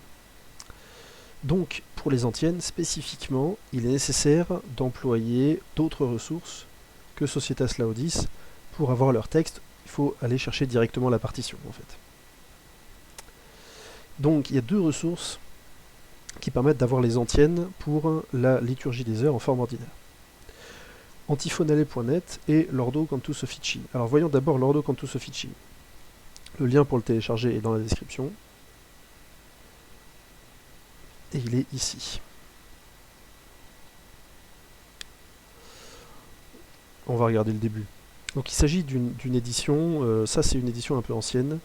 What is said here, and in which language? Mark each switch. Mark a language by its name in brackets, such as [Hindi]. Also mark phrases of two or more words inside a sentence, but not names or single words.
[French] Donc, pour les antiennes, spécifiquement, il est nécessaire d'employer d'autres ressources que Societas Laudis. Pour avoir leur texte, il faut aller chercher directement la partition, en fait. Donc, il y a 2 ressources qui permettent d'avoir les antiennes pour la liturgie des heures en forme ordinaire. Antiphonale.net et l'Ordo Cantus Officii. Alors voyons d'abord l'Ordo Cantus Officii. Le lien pour le télécharger est dans la description. Et il est ici. On va regarder le début. Donc il s'agit d'une édition, ça c'est une édition un peu ancienne.